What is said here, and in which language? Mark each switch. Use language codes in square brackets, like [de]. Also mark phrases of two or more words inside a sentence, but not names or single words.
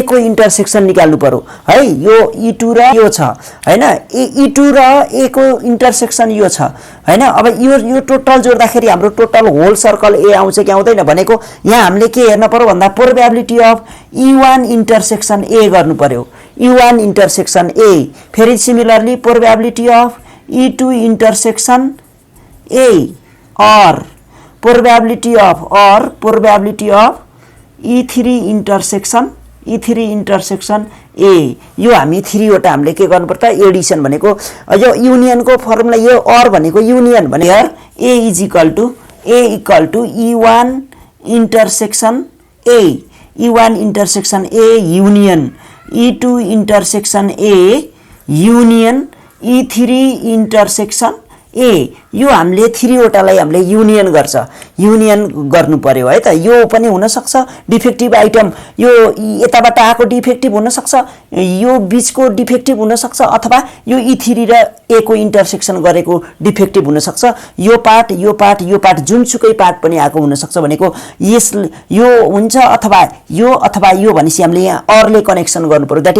[ne] को इन्टरसेक्सन निकाल्नु पर्यो है यो E2 र यो छ हैन E2 र A को इन्टरसेक्सन यो छ हैन अब यो टोटल जोड्दाखेरि हाम्रो [en] total whole circle [ne] A आउँछ कि आउँदैन भनेको यहाँ हामीले के हेर्न पर्यो भन्दा [en] probability of E1 intersection A [ne] गर्नु पर्यो [en] E1 intersection A [ne] फेरि [en] similarly probability of E2 intersection A or probability of E3 intersection A [ne] यो हामी 3 वटा हामीले के गर्नु पर्छ एडिसन भनेको यो युनियन को फर्मुला यो or भनेको युनियन भने A [en] equal to E1 intersection A E1 intersection A [ne] union E2 intersection A union E3 intersection A यो हामीले 3 वटालाई हामीले युनियन गर्नु पर्यो है त यो पनि हुन सक्छ [en] defective item [ne] यो यताबाट आको डिफेक्टिभ हुन सक्छ यो बीचको डिफेक्टिभ हुन सक्छ अथवा यो E3 र A को इन्टरसेक्सन गरेको डिफेक्टिभ हुन सक्छ यो पार्ट जुनसुकै पार्ट पनि आको हुन सक्छ भनेको यस यो हुन्छ अथवा यो भनेसी हामीले यहाँ अरले कनेक्सन गर्नु पर्यो दैट